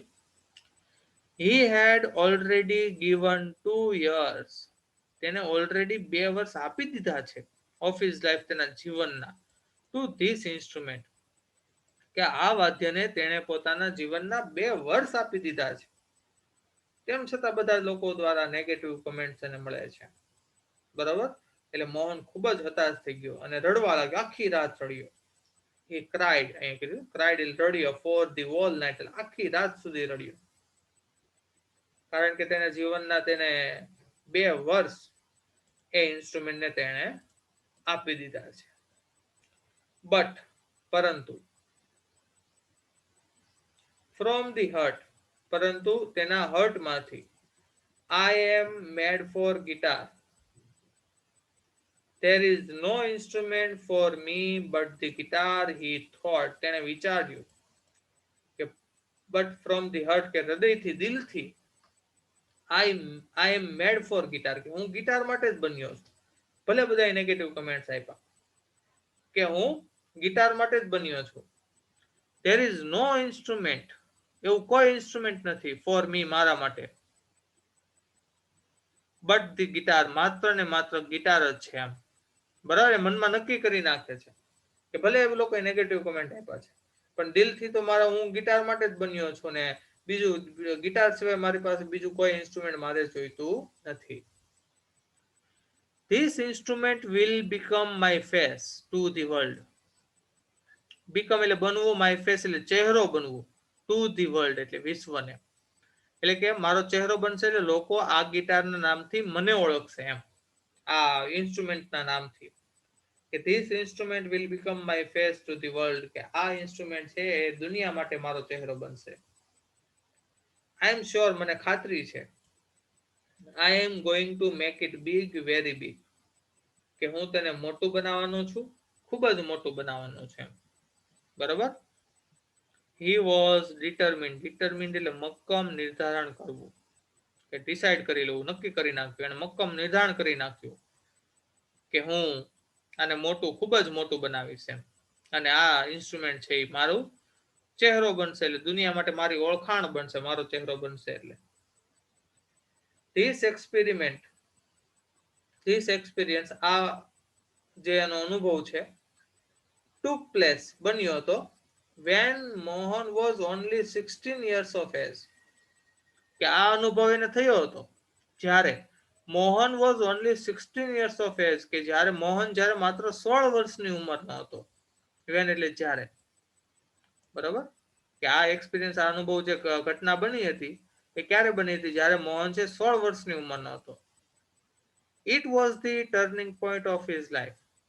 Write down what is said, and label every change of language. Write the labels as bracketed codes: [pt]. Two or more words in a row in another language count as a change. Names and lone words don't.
[en] He had already given 2 years, [gu] તેને ઓલરેડી 2 વર્ષ આપી દીધા છે [en] of his life, [gu] તેના જીવનના, [en] to this instrument, [gu] કે આ વાદ્યને તેણે પોતાના જીવનના 2 વર્ષ આપી દીધા છે. તેમ છતાં બધા લોકો દ્વારા [en] negative comments [gu] એને મળે છે. બરાબર, એટલે મોહન ખૂબ જ હતાશ થઈ ગયો અને રડવા લાગ્યો, આખી રાત રડ્યો. [en] he cried, [gu] અહીંયા કીધું cried એટલે રડ્યો, [en] for the whole night [gu] એટલે આખી રાત સુધી રડ્યો, કારણ કે તેના જીવનના તેને 2 વર્ષ એ ઇન્સ્ટ્રુમેન્ટને તેણે આપી દીધા છે. [en] બટ, પરંતુ, from the heart, [gu] પરંતુ તેના હર્ટમાંથી, [en] I am made for guitar, there is no instrument for me but the guitar, he thought, [gu] તેણે વિચાર્યું, કે [en] But from the heart, [gu] કે હૃદયથી, દિલથી, [en] I am made for guitar, [gu] કે હું ગિટાર માટે જ બન્યો છું. ભલે બધા [en] negative comments [gu] આપ્યા, કે હું ગિટાર માટે જ બન્યો છું. [en] there is no instrument, [gu] એવું કોઈ ઇન્સ્ટ્રુમેન્ટ નથી, [en] for me, [gu] મારા માટે, [en] but the guitar, [gu] માત્ર ને માત્ર ગિટાર જ છે એમ. બરાબર, મનમાં નક્કી કરી નાખે છે કે ભલે એ લોકોએ [en] negative comment [gu] આપ્યા છે, પણ દિલથી તો મારા હું ગિટાર માટે જ બન્યો છું ને બીજું ગિટાર સિવાય મારી પાસે બીજું કોઈ ઇન્સ્ટ્રુમેન્ટ મારે જોઈતું નથી. [en] This instrument will become my face to the world. [gu] Become એટલે બનવું, [en] my face [gu] એટલે ચહેરો બનવું, [en] to the world [gu] એટલે વિશ્વને. એટલે કે મારો ચહેરો બનશે એટલે લોકો આ ગિટારના નામથી મને ઓળખશે એમ, આ ઇન્સ્ટ્રુમેન્ટના નામથી. [en] કે this instrument will become my face to the world, [gu] કે આ ઇન્સ્ટ્રુમેન્ટ છે એ દુનિયા માટે મારો ચહેરો બનશે. [en] I am sure, [gu] મને ખાતરી છે. [en] I am going to make it big, very big, [gu] કે હું તેને મોટું બનાવવાનો છું, ખૂબ જ મોટું બનાવવાનું છે. બરાબર. [en] He was determined. [gu] Determined એટલે મક્કમ, નિર્ધારણ કરવું, કે ડિસાઈડ કરી લેવું, નક્કી કરી નાખ્યું, અને મક્કમ નિર્ધારણ કરી નાખ્યું કે હું આને મોટું, ખૂબ જ મોટું બનાવીશ એમ. અને આ ઇન્સ્ટ્રુમેન્ટ છે એ મારું ચહેરો બનશે, એટલે દુનિયા માટે મારી ઓળખાણ બનશે, મારો ચહેરો બનશે. [en] એટલે this experience, [gu] આ જે એનો અનુભવ છે, [en] took place, [gu] બન્યો હતો, [en] when Mohan was only 16 years of age, [gu] કે આ અનુભવ એને થયો હતો જ્યારે મોહન [en] was only 16 years of age, [gu] કે જ્યારે મોહન જ્યારે માત્ર 16 વર્ષની ઉંમરનો હતો. when એટલે જ્યારે. બરાબર, કે આ એક્સપિરિયન્સ, આ અનુભવ, જે ઘટના બની હતી એ ક્યારે બની હતી? જ્યારે મોહન છે 16 વર્ષની ઉંમરનો હતો. [en] It was the turning point of his life.